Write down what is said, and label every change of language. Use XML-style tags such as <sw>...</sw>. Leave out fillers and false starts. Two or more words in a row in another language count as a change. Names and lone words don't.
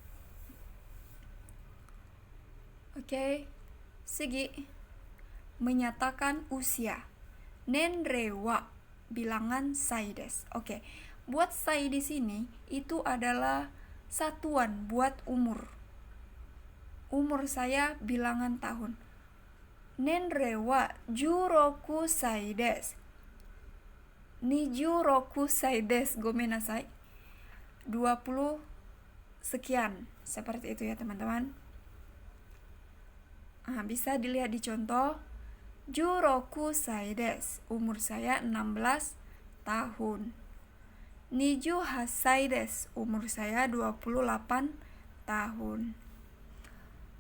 <id>Oke, Sugi menyatakan usia.</id> <ja>年齢は bilangan 歳です.</ja> <id>Oke, buat sai di sini itu adalah satuan buat umur. Umur saya bilangan tahun.</id> <ja>年齢は16歳です. 26歳です。ごめんなさい.</ja> <id>20 sekian. Seperti itu ya teman-teman. Bisa dilihat di contoh.</id> <ja>16歳です.</ja> <id>Umur saya 16 tahun.</id> <ja>28歳です.</ja> <id>Umur saya 28 tahun.</id>